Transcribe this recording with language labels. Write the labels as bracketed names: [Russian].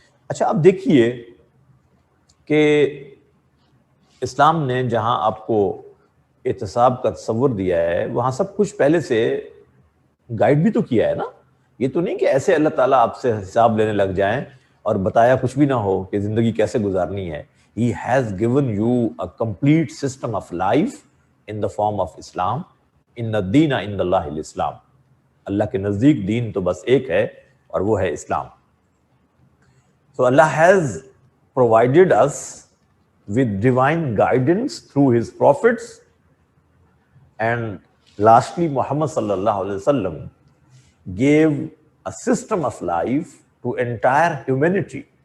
[Urdu] اچھا اب دیکھیے کہ اسلام نے جہاں آپ کو احتساب کا تصور دیا ہے, وہاں سب کچھ پہلے سے گائیڈ بھی تو کیا ہے نا. یہ تو نہیں کہ ایسے اللہ تعالیٰ آپ سے حساب لینے لگ جائیں اور بتایا کچھ بھی نہ ہو کہ زندگی کیسے گزارنی ہے. [English] He has given you a complete system of life in the form of Islam. [Arabic] Inna deena inda Allahi al-Islam. [Urdu] اللہ کے نزدیک دین تو بس ایک ہے اور وہ ہے اسلام. [English] So Allah has provided us with divine guidance through His prophets, and lastly Muhammad sallallahu alaihi wasallam gave a system of life to entire humanity.